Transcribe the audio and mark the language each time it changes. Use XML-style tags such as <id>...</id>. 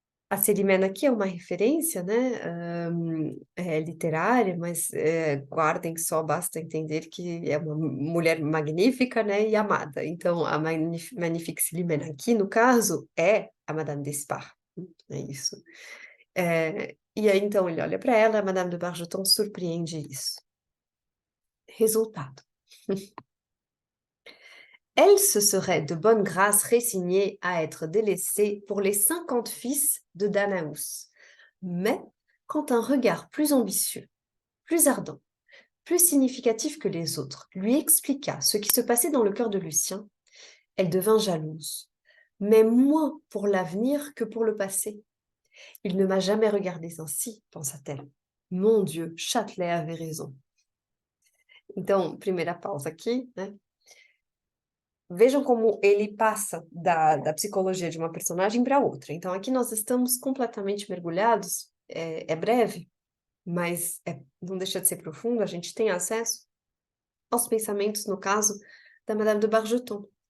<pt>A Celimena aqui é uma referência, né, literária, mas guardem que só basta entender que é uma mulher magnífica, né, e amada. Então, a Magnifique Celimena aqui, no caso, é a Madame d'Espard, é isso. E aí, então, ele olha para ela, a Madame de Bargeton surpreende isso. Resultado.</pt> <fr>Elle se serait de bonne grâce résignée à être délaissée pour les 50 fils de Danaus. Mais, quand un regard plus ambitieux, plus ardent, plus significatif que les autres, lui expliqua ce qui se passait dans le cœur de Lucien, elle devint jalouse, mais moins pour l'avenir que pour le passé. Il ne m'a jamais regardée ainsi, pensa-t-elle. Mon Dieu, Châtelet avait raison.</fr> <pt>Então, primeira pausa aqui, né? Vejam como ele passa da psicologia de uma personagem para outra. Então, aqui nós estamos completamente mergulhados, é breve, mas não deixa de ser profundo, a gente tem acesso aos pensamentos, no caso, da Madame de Bargeton.</pt>